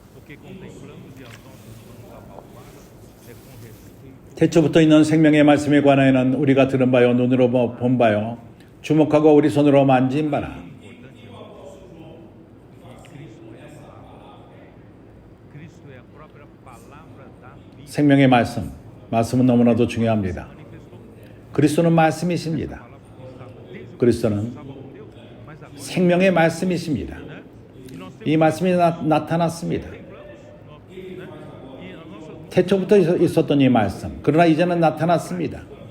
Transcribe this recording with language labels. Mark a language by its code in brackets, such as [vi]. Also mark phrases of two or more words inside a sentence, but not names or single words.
[pt] que contemplamos e as nossas mãos apalpadas é com respeito. [ko] 태초부터 있는 생명의 말씀에 관하여는 우리가 들은 바요 눈으로 본 바요 주목하고 우리 손으로 만진 바라. [pt] Cristo é a própria palavra da vida. [ko] 생명의 말씀은 너무나도 중요합니다. 그리스도는 말씀이십니다. 그리스도는 생명의 말씀이십니다. 이 말씀이 나타났습니다. 태초부터 있었던 이 말씀, 그러나 이제는 나타났습니다.